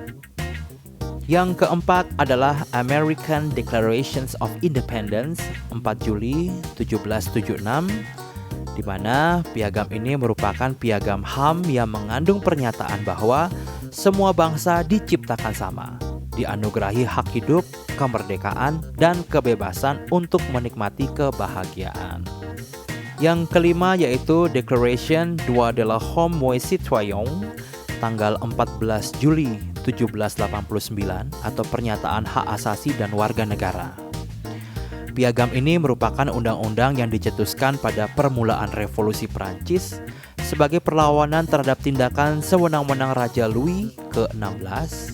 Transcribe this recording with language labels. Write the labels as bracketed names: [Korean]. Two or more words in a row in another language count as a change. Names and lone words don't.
[Indonesian] Yang keempat adalah American Declarations of Independence 4 Juli 1776, di mana piagam ini merupakan piagam HAM yang mengandung pernyataan bahwa semua bangsa diciptakan sama, dianugerahi hak hidup, kemerdekaan, dan kebebasan untuk menikmati kebahagiaan. Yang kelima yaitu Declaration Droit de l'Homme et Citoyen tanggal 14 Juli 1789 atau Pernyataan Hak Asasi dan Warga Negara. Piagam ini merupakan undang-undang yang dicetuskan pada permulaan Revolusi Prancis sebagai perlawanan terhadap tindakan sewenang-wenang Raja Louis ke-16.